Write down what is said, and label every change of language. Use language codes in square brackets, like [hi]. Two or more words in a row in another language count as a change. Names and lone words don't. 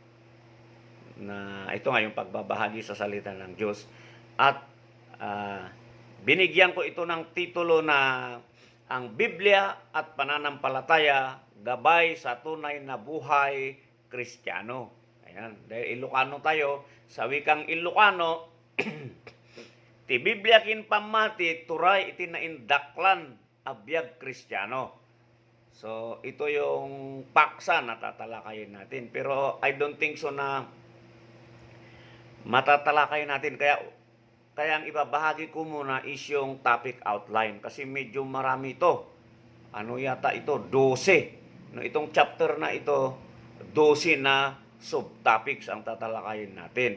[tl] Na ito nga yung pagbabahagi sa salita ng Diyos. At binigyan ko ito ng titulo na ang Biblia at pananampalataya, gabay sa tunay na buhay Kristiyano. Ayan, dahil Ilocano tayo, sa wikang Ilocano, [ilo] ti Biblia kin pamati, turay iti naindaklan, abiyag Kristiyano. [tl] So, ito yung paksa na tatalakayin natin. Pero [en] I don't think so [tl] na matatalakayin natin. Kaya ang ibabahagi ko muna is yung [en] topic outline. [tl] Kasi medyo marami ito. Ano yata ito? 12. No, itong chapter na ito, 12 na subtopics ang tatalakayin natin.